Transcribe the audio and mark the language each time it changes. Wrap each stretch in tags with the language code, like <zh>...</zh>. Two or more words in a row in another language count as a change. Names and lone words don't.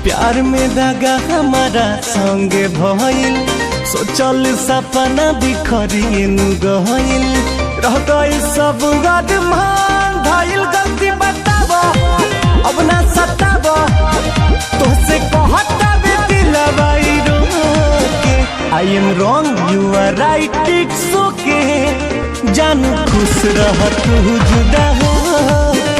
<bho>प्यार में दगा हमारा संगे भइल, सोचल सपना बिखरिन गइल, रह गई सब गदमान भइल। गलती बताब अब ना सताब, तोहसे कहता बे दिलवाई रोके।</bho> <en>I am wrong you are right it's okay,</en> <bho>जानू खुश रह तू जुदा होके।</bho>